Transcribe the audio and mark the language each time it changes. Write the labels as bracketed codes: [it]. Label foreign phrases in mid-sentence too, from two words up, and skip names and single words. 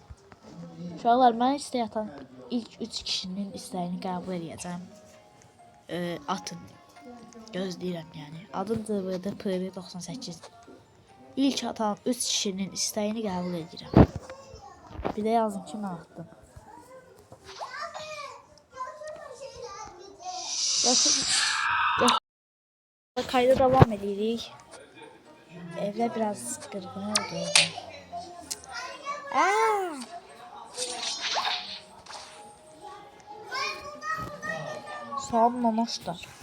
[az] Uşaqlar, mən istə yatan ilk 3 kişinin istəyini qəbul edəcəm. Atın. Gözləyirəm yəni. Adım DVD PV98. İlk atan 3 kişinin istəyini qəbul edirəm. Bir də yazdım ki, mən atdım. [tr] Kayda devam edirik. Evde biraz gırgın oldu. Sağ olun namaskar.